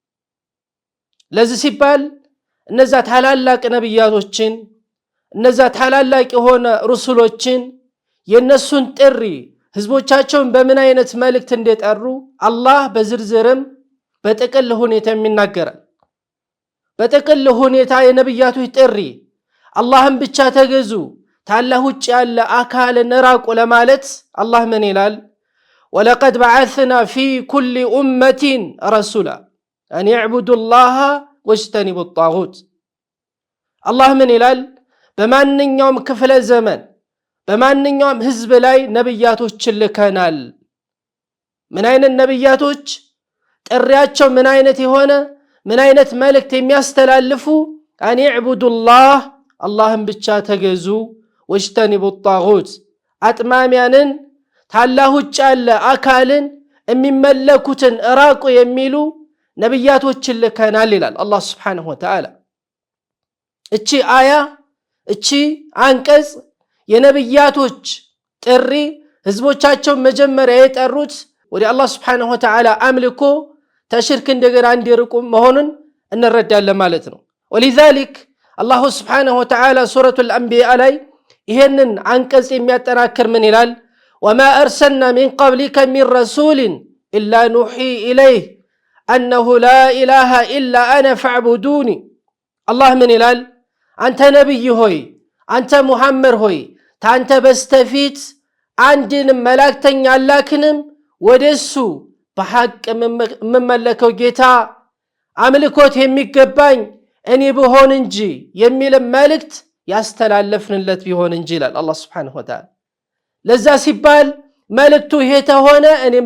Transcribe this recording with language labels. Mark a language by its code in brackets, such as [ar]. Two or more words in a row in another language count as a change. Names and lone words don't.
[am] ለዚህ ሲባል እነዛ ታላላቅ ነብያቶችን እነዛ ታላላቅ የሆነ ሩሱሎችን የነሱን ጥሪ ህዝቦቻቸውን በምን አይነት መልእክት እንደጠሩ አላህ በዝርዝርም በጥቅል ሁኔታ የሚናገራል በጥቅል ሁኔታ የነብያቶች ጥሪ አላህን ብቻ ተገዙ ታላህ ውጭ ያለ አካልን ራቁ ለማለት አላህ ምን ይላል [ar] ولقد بعثنا في كل أمة رسولا أن يعبدوا الله واجتنبوا الطاغوت الله من [am] ይላል በማንኛውም ክፍለ ዘመን በማንኛውም ህዝብ ላይ ነብያቶች ልከናል ምን አይነት ነብያቶች ጥሪያቸው ምን አይነት የሆነ ምን አይነት መልእክት የሚያስተላልፉ [ar] أن يعبدوا الله [am] አላህን ብቻ ተገዙ [ar] واجتنبوا الطاغوت [am] አጥማሚያንን ታላህ ውጭ ያለ አካልን የሚመለኩትን ራቁ የሚሉ ነብያቶችን ልከናል ይላል አላህ [ar] سبحانه وتعالى [am] እቺ አያ እቺ አንቀጽ የነብያቶች ጥሪ ህዝቦቻቸው መጀመሪያ የጠሩት ወደ አላህ [ar] سبحانه وتعالى [am] አምልኮ ተሽርክ እንደገና እንዲርቁ መሆኑን እንረዳለን ማለት ነው [ar] ولذلك الله سبحانه وتعالى سورة الأنبياء [am] ላይ ይሄንን አንቀጽ የሚያጠናክር ምን ይላል [ar] وما أرسلنا من قبلك من رسول إلا نوحي إليه أنه لا إله إلا أنا فاعبدوني الله من [am] ይላል አንተ ነብይ ሆይ አንተ ሙሐመድ ሆይ ታንተ በስተፊት አንድን መላእክተኛ አላክንም ወደሱ በሐቅ መመለከው ጌታ አምልኮት የሚገባኝ እኔ ብሆን እንጂ የሚል መልእክት ያስተላለፍንለት ቢሆን እንጂ ይላል አላህ [ar] سبحانه وتعالى። [am] ለዛ ሲባል መልእክቱ ይሄ ተሆነ እኔም